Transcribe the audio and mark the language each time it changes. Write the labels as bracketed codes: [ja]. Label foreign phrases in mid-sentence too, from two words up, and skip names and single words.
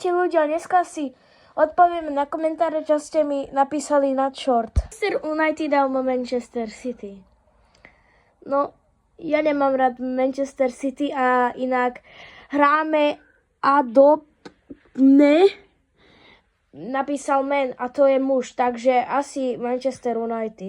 [sk] Ti ľudia, dneska si odpovieme na komentáre, čo ste mi napísali na short. Manchester United alebo Manchester City. No, ja nemám rád Manchester City a inak hráme adopne. Napísal men a to je muž, takže asi Manchester United.